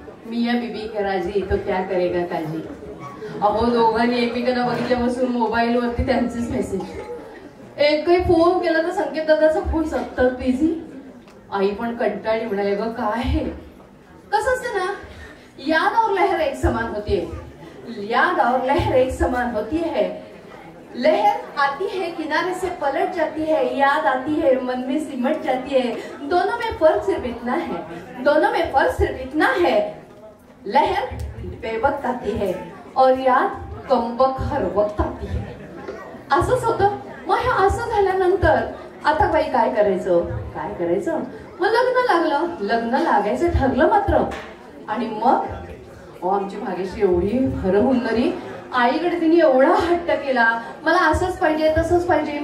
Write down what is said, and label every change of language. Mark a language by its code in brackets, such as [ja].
[hi] मिया बीबी का राजी तो क्या करेगा काजी. [mr] अहो दोघांनी एकमेकांना बघितल्यापासून मोबाईल वरती त्यांचेच मेसेज. एकही फोन केला तर संकेत दादाचा फोन सतत बिझी. आई पण कंटाळली, म्हणाले ग काय आहे. कसं असतं ना, [hi] याद और लहर एक समान होती है. याद और लहर एक समान होती है. लहर आती है किनारे से पलट जाती है, याद आती है मन में सिमट जाती है. दोनों में फर्क सिर्फ इतना है, दोनों में फर्क सिर्फ इतना है. लहर बेवक्त आती है और याद कमबक हर वक्त आती है. [mr] असंच होतं. मग हे असं झाल्यानंतर आता बाई काय करायचं, काय करायचं. मग लग्न लागलं. लग्न लागायचं ठरलं मात्र. आणि मग आमची भाग्यश्री एवढी हरहुन्नरी. आईकडे तिने एवढा हट्ट केला, मला असंच पाहिजे तसंच पाहिजे.